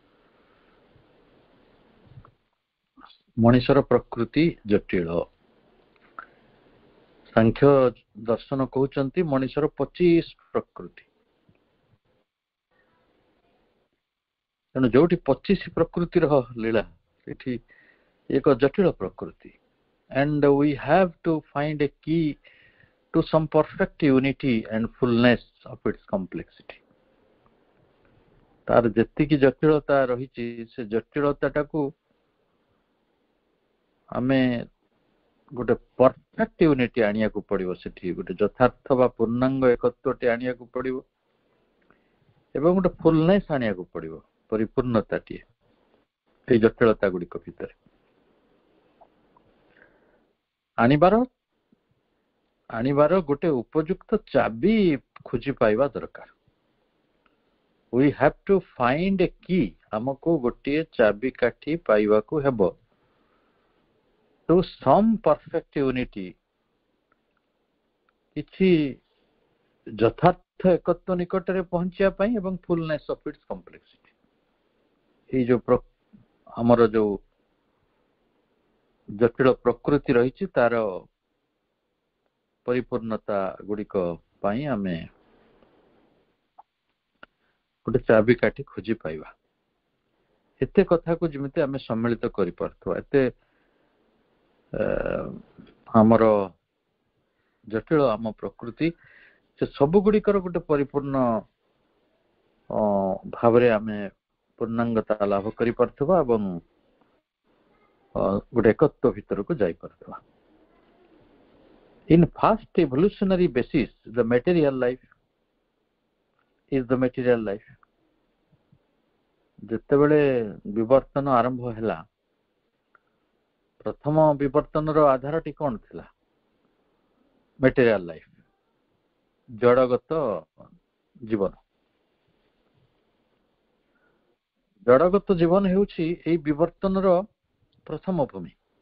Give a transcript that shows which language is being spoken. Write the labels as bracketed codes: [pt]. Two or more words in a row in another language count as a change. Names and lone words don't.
[or] ମଣିଷର ପ୍ରକୃତି ଜଟିଳ। ସାଂଖ୍ୟ ଦର୍ଶନ କହୁଛନ୍ତି ମଣିଷର 25 ପ୍ରକୃତି। ତେଣୁ ଯୋଉଠି 25 ପ୍ରକୃତିର ଲୀଳା, ସେଠି ଏକ ଜଟିଳ ପ୍ରକୃତି। [en] and we have to find a key to some perfect unity and fullness of its complexity. [or] तार ଯେତିକି ଜଟିଳତା ରହିଛି, ସେ ଜଟିଳତାଟାକୁ ଆମେ ଗୋଟେ [en] perfect unity [or] ଆଣିବାକୁ ପଡିବ। ସେଠି ଗୋଟେ ଯଥାର୍ଥ ବା ପୂର୍ଣ୍ଣାଙ୍ଗ ଏକତ୍ୱଟି ଆଣିବାକୁ ପଡିବ ଏବଂ ଗୋଟେ ଫୁଲନେସ୍ ଆଣିବାକୁ ପଡିବ, ପରିପୂର୍ଣ୍ଣତାଟିଏ ଏଇ ଜଟିଳତା ଗୁଡ଼ିକ ଭିତରେ ଆଣିବାର ଗୋଟେ ଉପଯୁକ୍ତ ଚାବି ଖୋଜି ପାଇବା ଦରକାର। [en] we have to find a key। [or] ଆମକୁ ଗୋଟିଏ ଚାବି କାଠି ପାଇବାକୁ ହେବ [en] to some perfect unity। [or] କିଛି ଯଥାର୍ଥ ଏକତ୍ୱ ନିକଟରେ ପହଞ୍ଚିବା ପାଇଁ ଏବଂ [en] fullness of its complexity। [or] ଏଇ ଯୋଉ ଆମର ଯୋଉ ଜଟିଳ ପ୍ରକୃତି ରହିଛି, ତାର ପରିପୂର୍ଣ୍ଣତା ଗୁଡ଼ିକ ପାଇଁ ଆମେ ଗୋଟେ ଚାବି କାଠି ଖୋଜି ପାଇବା। ଏତେ କଥାକୁ ଯେମିତି ଆମେ ସମ୍ମିଳିତ କରିପାରୁଥିବା, ଏତେ ଆମର ଜଟିଳ ଆମ ପ୍ରକୃତି, ସେ ସବୁ ଗୁଡ଼ିକର ଗୋଟେ ପରିପୂର୍ଣ୍ଣ ଭାବରେ ଆମେ ପୂର୍ଣ୍ଣାଙ୍ଗତା ଲାଭ କରିପାରୁଥିବା ଏବଂ ଗୋଟେ ଏକତ୍ୱ ଭିତରକୁ ଯାଇପାରୁଥିବା। [en] In fast evolutionary basis, the material life is the material life। [or] ଯେତେବେଳେ ବିବର୍ତ୍ତନ ଆରମ୍ଭ ହେଲା, ପ୍ରଥମ ବିବର୍ତ୍ତନର ଆଧାରଟି କ'ଣ ଥିଲା? [en] material life, [or] ଜଡ଼ଗତ ଜୀବନ। ଜଡ଼ଗତ ଜୀବନ ହେଉଛି ଏହି ବିବର୍ତ୍ତନର ପ୍ରଥମ ଭୂମି।